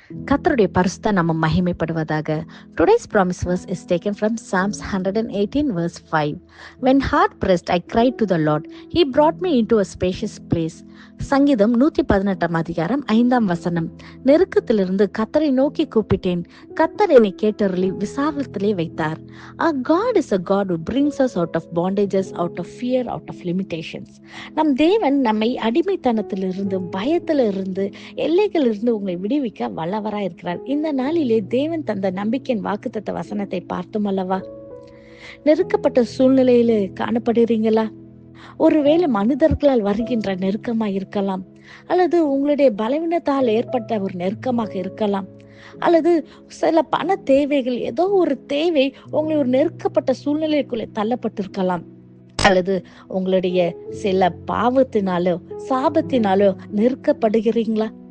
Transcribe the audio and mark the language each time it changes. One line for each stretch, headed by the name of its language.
Tamil: கர்த்தருடைய பரிசுத்த நாமம் மகிமைப்படுவதாக.
English: Today's promise verse is taken from Psalms 118 verse 5. When hard pressed, I cried to the Lord. He brought me into a spacious place.
Tamil: சங்கீதம் 118 அதிகாரம் 5 வசனம். நெருக்கத்திலிருந்து கர்த்தரை நோக்கி கூப்பிட்டேன். கர்த்தர் என்னை கேட்டருளி விசாலத்திலே வைத்தார்.
English: Our God is a God who brings us out of bondages, out of fear, out of limitations.
Tamil: நம் தேவன் நம்மை அடிமைத்தனத்திலிருந்து, பயத்திலிருந்து, எல்லைகளிலிருந்து உங்களை விடுவிக்க வல்லவராய் இருக்கிறார். இந்த நாளிலே தேவன் தந்த நம்பிக்கையின் வாக்குத்தத்த வசனத்தை பார்த்தோம் அல்லவா? நெருக்கப்பட்ட சூழ்நிலையில காணப்படுறீங்களா? ஒருவேளை மனிதர்களால் வருகின்ற நெருக்கமா இருக்கலாம், அல்லது உங்களுடைய பலவீனத்தால் ஏற்பட்ட ஒரு நெருக்கமாக இருக்கலாம், அல்லது சில பண தேவைகள், ஏதோ ஒரு தேவை உங்களை ஒரு நெருக்கப்பட்ட சூழ்நிலைக்குள்ளே தள்ளப்பட்டிருக்கலாம், அல்லது உங்களுடைய சில பாவத்தினாலோ சாபத்தினாலோ நெருக்கப்படுகிறீங்களா?